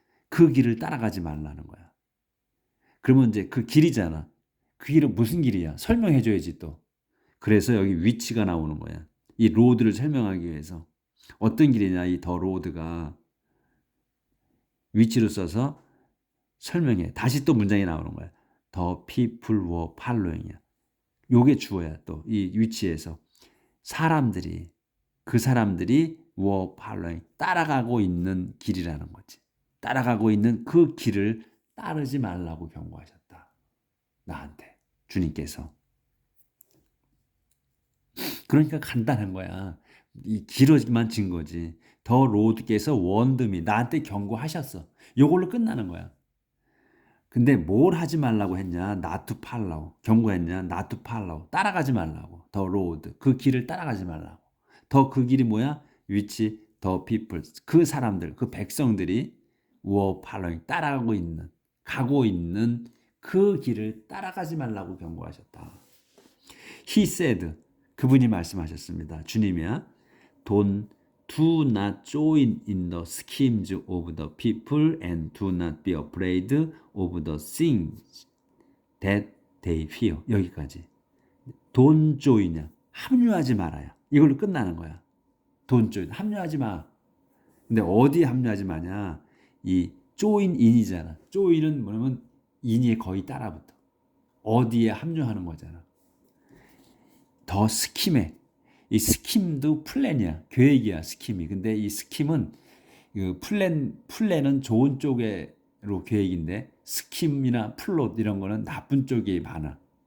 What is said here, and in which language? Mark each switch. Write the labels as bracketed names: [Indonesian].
[Korean] 그 길을 따라가지 말라는 거야. 그러면 이제 그 길이잖아. 그 길은 무슨 길이야? 설명해 줘야지 또. 그래서 여기 위치가 나오는 거야. 이 로드를 설명하기 위해서. 어떤 길이냐? 이 더 로드가 위치를 써서 설명해. 다시 또 문장이 나오는 거야. [English] The people were following이야. [Korean] 요게 주어야 또 이 위치에서 사람들이 그 사람들이 [English] were following [Korean] 따라가고 있는 길이라는 거지. 따라가고 있는 그 길을 따르지 말라고 경고하셨다. 나한테 주님께서. 그러니까 간단한 거야. 이 길어지만 진 거지. 더 로드께서 원드미 나한테 경고하셨어. 요걸로 끝나는 거야. 근데 뭘 하지 말라고 했냐? [English] not to follow. [Korean] 경고했냐? [English] not to follow. [Korean] 따라가지 말라고. [English] the road. [Korean] 그 길을 따라가지 말라고. 더 그 길이 뭐야? 위치 [English] the people. [Korean] 그 사람들, 그 백성들이 [English] were following. [Korean] 따라가고 있는, 가고 있는 그 길을 따라가지 말라고 경고하셨다. [English] He said. [Korean] 그분이 말씀하셨습니다. 주님이야. [English] Do not join in the schemes of the people and do not be afraid of the things that they fear. [Korean] 여기까지. [English] Don't join이야. [Korean] 합류하지 말아요. 이걸로 끝나는 거야. [English] Don't join. [Korean] 합류하지 마. 근데 어디에 합류하지 마냐? 이 join in이잖아. join은 뭐냐면 in이 거의 따라붙어. 어디에 합류하는 거잖아. 더 스킴에. 이 스킴도 플랜이야. 계획이야, 스킴이. 근데 이 스킴은 그 플랜은 좋은 쪽으로 계획인데 스킴이나 플롯 이런 거는 나쁜 쪽이 많아.